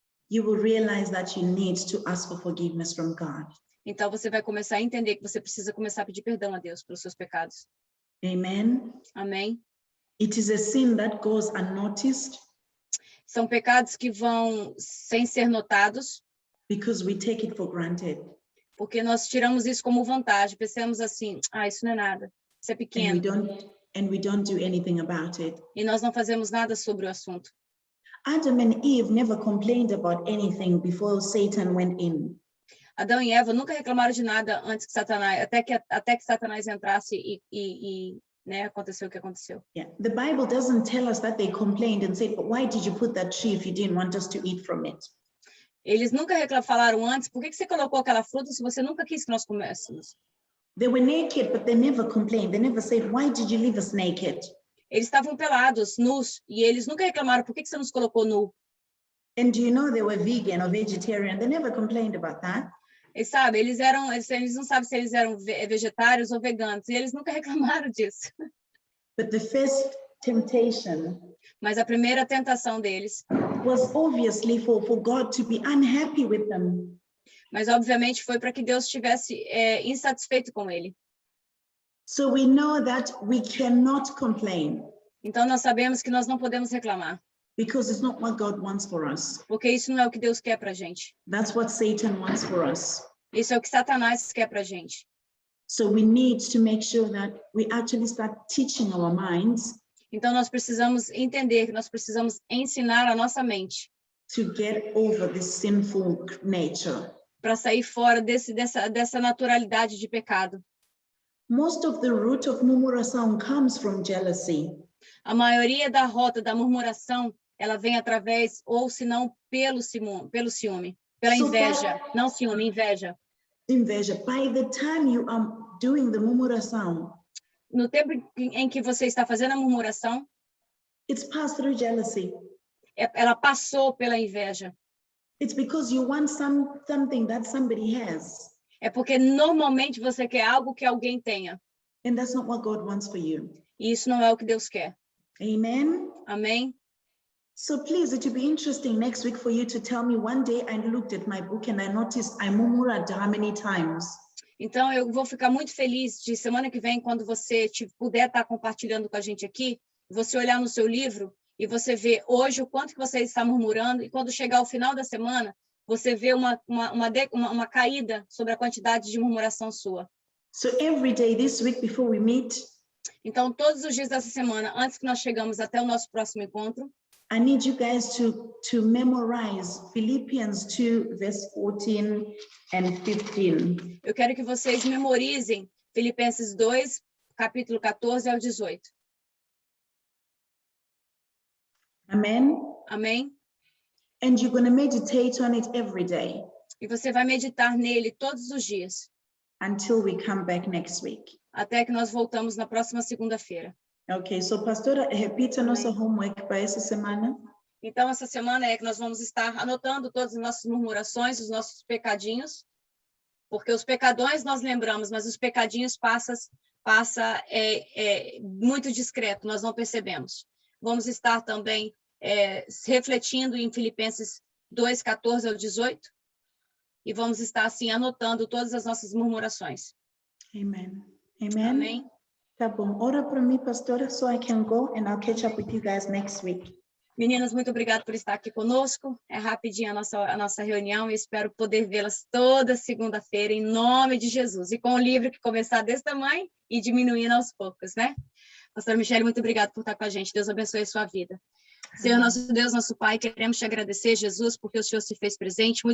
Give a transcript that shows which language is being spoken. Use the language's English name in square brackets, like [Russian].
[English] you will realize that you need to ask for forgiveness from God. [Portuguese] Então, você vai começar a entender que você precisa começar a pedir perdão a Deus pelos seus pecados. [English] Amen. [Portuguese] Amém. [English] It is a sin that goes unnoticed. [Portuguese] São pecados que vão sem ser notados. [English] Because we take it for granted. [Portuguese] Porque nós tiramos isso como vantagem, pensamos assim, isso não é nada, isso é pequeno. [English] And we don't do anything about it. [Portuguese] E nós não fazemos nada sobre o assunto. [English] Adam and Eve never complained about anything before Satan went in. [Portuguese] Adão e Eva nunca reclamaram de nada antes que Satanás, até que Satanás entrasse e aconteceu o que aconteceu. [English] Yeah. The Bible doesn't tell us that they complained and said, but why did you put that tree if you didn't want us to eat from it? [Portuguese] Eles nunca falaram antes, por que você colocou aquela fruta se você nunca quis que nós comêssemos? [English] They were naked, but they never complained. They never said, why did you leave us naked? [Portuguese] Eles estavam pelados, nus, e eles nunca reclamaram, por que você nos colocou nu? [English] And do you know they were vegan or vegetarian? They never complained about that. [Portuguese] Eles não sabem se eles eram vegetários ou veganos, e eles nunca reclamaram disso. [English] But the first temptation, [Portuguese] mas a primeira tentação deles, [English] was obviously for God to be unhappy with them. [Portuguese] Mas obviamente foi para que Deus estivesse insatisfeito com ele. [English] So we know that we cannot complain. [Portuguese] Então nós sabemos que nós não podemos reclamar. [English] Because it's not what God wants for us. [Portuguese] Porque isso não é o que Deus quer pra gente. [English] That's what Satan wants for us. [Portuguese] Isso é o que Satanás quer pra gente. [English] So we need to make sure that we actually start teaching our minds. [Portuguese] Então nós precisamos entender que nós precisamos ensinar a nossa mente. [English] To get over this sinful nature. [Portuguese] Para sair fora dessa naturalidade de pecado. [English] Most of the root of murmuração comes from jealousy. [Portuguese] A maioria da rota da murmuração, ela vem através, ou se não, pelo ciúme, pela inveja. Não ciúme, inveja. Inveja. [English] By the time you are doing the murmuração, [Portuguese] no tempo em que você está fazendo a murmuração, [English] it's passed through jealousy. [Portuguese] Ela passou pela inveja. [English] It's because you want something that somebody has. [Portuguese] É porque normalmente você quer algo que alguém tenha. [English] And that's not what God wants for you. [Portuguese] E isso não é o que Deus quer. [English] Amen. [Portuguese] Amém. [English] So please, it will be interesting next week for you to tell me. One day I looked at my book and I noticed I murmured how many times. [Portuguese] Então eu vou ficar muito feliz de semana que vem, quando você puder estar compartilhando com a gente aqui, você olhar no seu livro e você ver hoje o quanto que você está murmurando, e quando chegar ao final da semana, você vê uma caída sobre a quantidade de murmuração sua. [English] So every day this week before we meet, [Portuguese] então todos os dias dessa semana, antes que nós chegamos até o nosso próximo encontro, [English] I need you guys to memorize Philippians 2, verse 14 and 15. [Portuguese] Eu quero que vocês memorizem Filipenses 2, capítulo 14 ao 18. [English] Amen. [Portuguese] Amém? [English] And you're going to meditate on it every day [Portuguese] E você vai meditar nele todos os dias, [English] until we come back next week. [Portuguese] até que nós voltamos na próxima segunda-feira. [English] Ok, so [Portuguese] pastora, repita nosso homework para essa semana. Então, essa semana é que nós vamos estar anotando todas as nossas murmurações, os nossos pecadinhos, porque os pecadões nós lembramos, mas os pecadinhos passa muito discreto, nós não percebemos. Vamos estar também refletindo em Filipenses 2, 14 ao 18, e vamos estar, assim, anotando todas as nossas murmurações. [English] Amen. Amen. [Portuguese] Amém? Tá bom. Ora para mim, [English] pastora, so I can go and I'll catch up with you guys next week. [Portuguese] Meninas, muito obrigada por estar aqui conosco. É rapidinho a nossa reunião e espero poder vê-las toda segunda-feira, em nome de Jesus. E com o livro que começar desse tamanho e diminuindo aos poucos, né? Pastora Michele, muito obrigada por estar com a gente. Deus abençoe a sua vida. Senhor, nosso Deus, nosso Pai, queremos te agradecer, Jesus, porque o Senhor se fez presente.